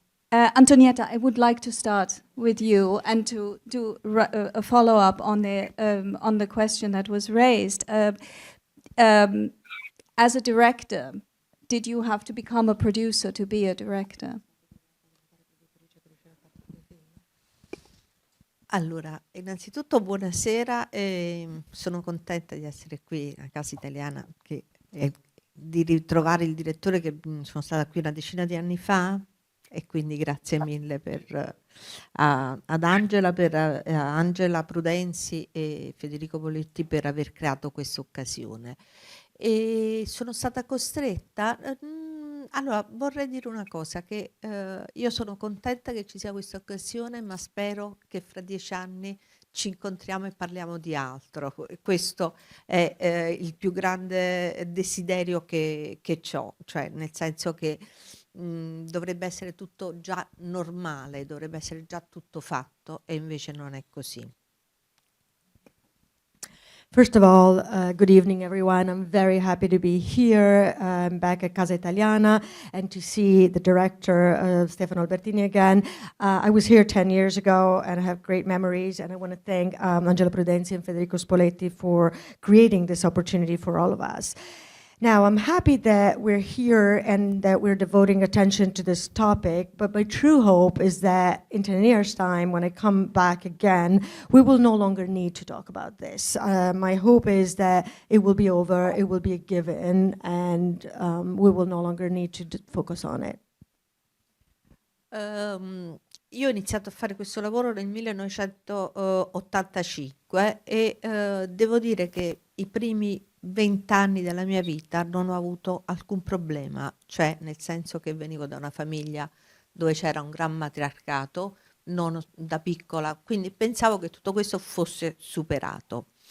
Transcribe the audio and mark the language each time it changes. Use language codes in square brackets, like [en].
[en] Antonietta, I would like to start with you and to do a follow-up on the question that was raised. As a director, did you have to become a producer to be a director? [it] Allora, innanzitutto buonasera, sono contenta di essere qui a Casa Italiana, di ritrovare il direttore che sono stata qui una decina di anni fa. E quindi grazie mille ad Angela, Angela Prudenzi e Federico Spoletti per aver creato questa occasione. E sono stata costretta, allora vorrei dire una cosa, che io sono contenta che ci sia questa occasione, ma spero che fra 10 anni ci incontriamo e parliamo di altro. Questo è il più grande desiderio che ho, cioè nel senso che dovrebbe essere tutto già normale, dovrebbe essere già tutto fatto, e invece non è così. [en] First of all, good evening, everyone. I'm very happy to be here back at Casa Italiana and to see the director, Stefano Albertini, again. I was here 10 years ago and I have great memories, and I want to thank Angela Prudenzi and Federico Spoletti for creating this opportunity for all of us. Now, I'm happy that we're here and that we're devoting attention to this topic, but my true hope is that in 10 years' time, when I come back again, we will no longer need to talk about this. My hope is that it will be over, it will be a given, and we will no longer need to focus on it. [it] Io ho iniziato a fare questo lavoro nel 1985 e devo dire che i primi 20 anni della mia vita non ho avuto alcun problema, cioè nel senso che venivo da una famiglia dove c'era un gran matriarcato, non da piccola, quindi pensavo che tutto questo fosse superato.